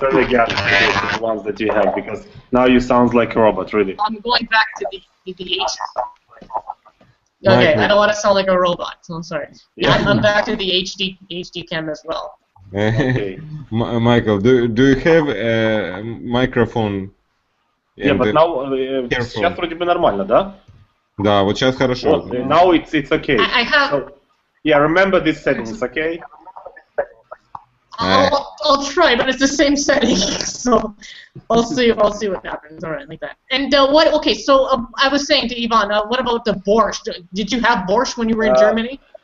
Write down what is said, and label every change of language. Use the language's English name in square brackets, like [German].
[English] Turn the gadgets to the ones that you have, because now you sound like a robot, really. I'm going back to the H. Okay, I don't want to sound like a robot, so I'm sorry. Yeah. I'm back to the HD cam as well. Okay. Michael, do you have a microphone? Yeah, but now, [Russian] сейчас вроде бы нормально, да? Да, вот сейчас хорошо. [English] Now it's okay. I have. So, yeah, remember these settings, okay? I'll try, but it's the same setting, so I'll see what happens. All right, like that. And what? Okay, so I was saying to Ivan, what about the borscht? Did you have borscht when you were in Germany?